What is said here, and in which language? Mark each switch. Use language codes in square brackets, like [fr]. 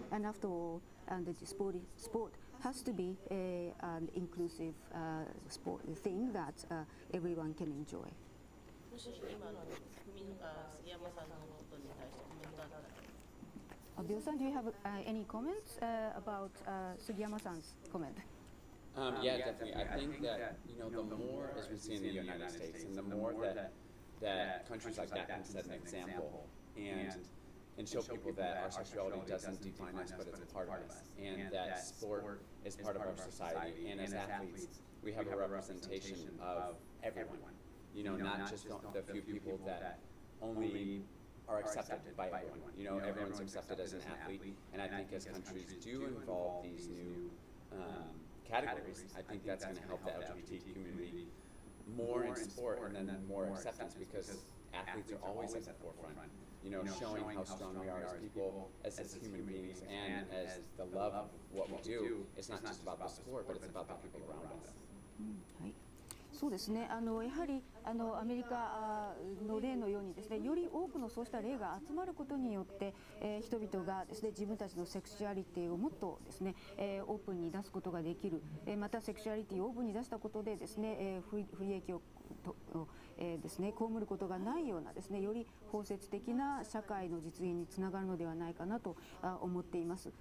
[en] And after all, the sport has to be an inclusive sport thing that everyone can enjoy. [ja] もし今の杉山さんのことに対してコメントあったら。 [en] Bill-san, do you have any comments about Sugiyama-san's comment? Yeah, definitely. I think that, the more, as we see in the United States, and the more that countries like that can set an example and show people that our sexuality doesn't define us, but it's a part of us, and that sport is part of our society, and as athletes, we have a representation of everyone. Not just the few people that only are accepted by everyone. Everyone's accepted as an athlete, and I think as countries do involve these new categories, I think that's going to help the LGBT community more in sport, and then more acceptance, because athletes are always at the forefront, showing how strong we are as people, as human beings, and as the love of what we do. It's not just about the sport, but it's about the people around us. [ja] はい、そうですね。やはりアメリカの例のようにですね、より多くのそうした例が集まることによって、人々がですね、自分たちのセクシュアリティをもっとですね、オープンに出すことができる。またセクシュアリティをオープンに出したことでですね、不利益をですね、被ることがないようなですね、より包摂的な社会の実現につながるのではないかなと思っています。